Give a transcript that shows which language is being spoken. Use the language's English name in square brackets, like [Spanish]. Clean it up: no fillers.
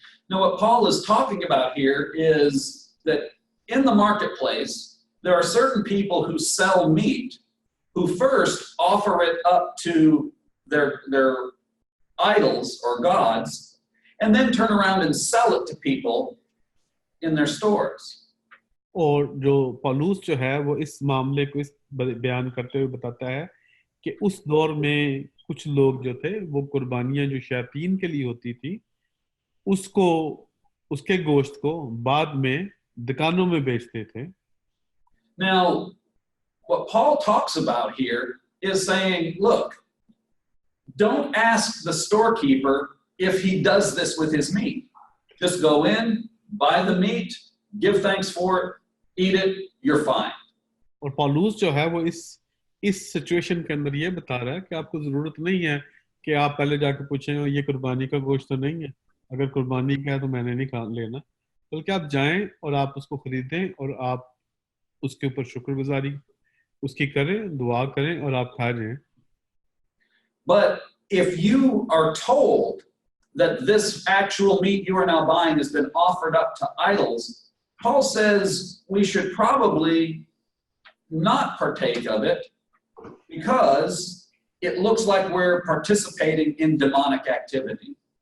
[English] Now, what Paul is talking about here is that in the marketplace, there are certain people who sell meat who first offer it up to their idols or gods, and then turn around and sell it to people in their stores. [Hindi] और जो पौलुस जो है वो इस मामले को इस बयान करते हुए बताता है कि उस दौर में कुछ लोग जो थे वो कुर्बानियां जो शैतान के लिए होती थी उसके गोश्त को बाद में दुकानों में बेचते थे. [English] Now, what Paul talks about here is saying, look, don't ask the storekeeper if he does this with his meat. Just go in, buy the meat, give thanks for it, eat it, you're fine. [Hindi] और पौलुस जो है वो इस situation के अंदर ये बता रहा है कि आपको जरूरत नहीं है कि आप पहले जाकर पूछें ये कुर्बानी का गोश्त तो नहीं है, अगर कुर्बानी का है तो मैंने नहीं लेना, बल्कि आप जाएं और आप उसको खरीदें और आप उसके ऊपर शुक्रगुजारी उसकी करें, दुआ करें और आप खा जाएं. [English] But if you are told that this actual meat you are now buying has been offered up to idols, Paul says we should probably not partake of it because it looks like we're participating in demonic activity.